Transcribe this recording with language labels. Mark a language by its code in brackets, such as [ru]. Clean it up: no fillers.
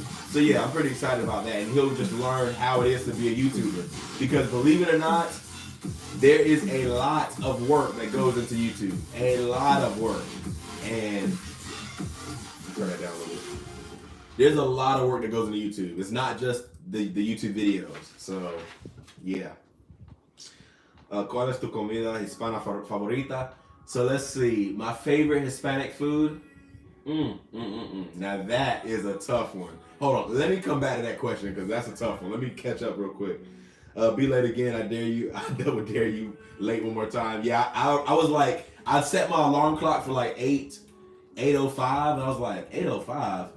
[en] So yeah, I'm pretty excited about that, and he'll just learn how it is to be a YouTuber. Because believe it or not, there is a lot of work that goes into YouTube. A lot of work. And turn that down a little bit. There's a lot of work that goes into YouTube. It's not just the YouTube videos. So, yeah. [es] ¿Cuál es tu comida hispana favorita? [en] So let's see. My favorite Hispanic food? Now that is a tough one. Hold on. Let me come back to that question because that's a tough one. Let me catch up real quick. Be late again. I dare you. I double dare you. Late one more time. Yeah, I was like, I set my alarm clock for like 8:05, and I was like, 8:05?